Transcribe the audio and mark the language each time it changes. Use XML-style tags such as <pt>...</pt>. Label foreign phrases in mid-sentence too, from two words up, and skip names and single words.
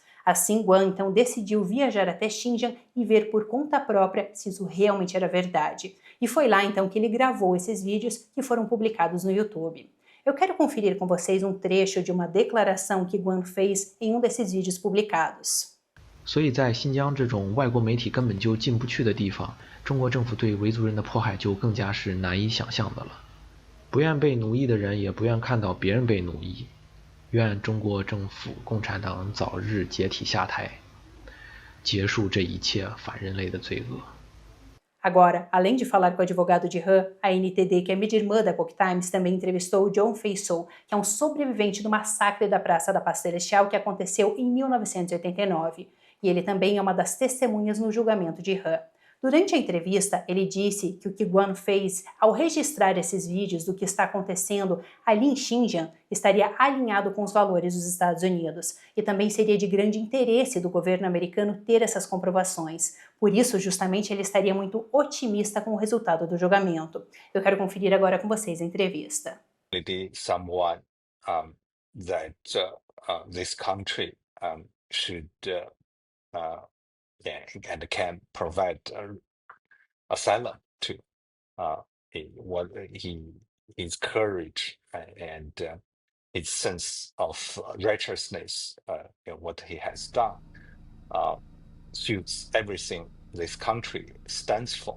<pt>Assim, Guan então decidiu viajar até Xinjiang e ver por conta própria se isso realmente era verdade. E foi lá então que ele gravou esses vídeos que foram publicados no YouTube. Eu quero conferir com vocês um trecho de uma declaração que Guan fez em um desses vídeos publicados.</pt> <zh>所以在新疆这种外国媒体根本就进不去的地方，中国政府对维族人的迫害就更加是难以想象的了。不愿被奴役的人也不愿看到别人被奴役。愿中国政府、共产党早日解体下台，结束这一切反人类的罪恶。</zh> <pt>Agora, além de falar com o advogado de Han, a NTD, que é mídia irmã da Epoch Times, também entrevistou o John Faisal, que é um sobrevivente do massacre da Praça da Paz Celestial que aconteceu em 1989. E ele também é uma das testemunhas no julgamento de Han. Durante a entrevista, ele disse que o que Guan fez ao registrar esses vídeos do que está acontecendo ali em Xinjiang estaria alinhado com os valores dos Estados Unidos e também seria de grande interesse do governo americano ter essas comprovações. Por isso, justamente, ele estaria muito otimista com o resultado do julgamento. Eu quero conferir agora com vocês a entrevista.</pt> <en>Someone that this country should and can provide asylum to his courage and his sense of righteousness, what he has done suits everything this country stands for.</en>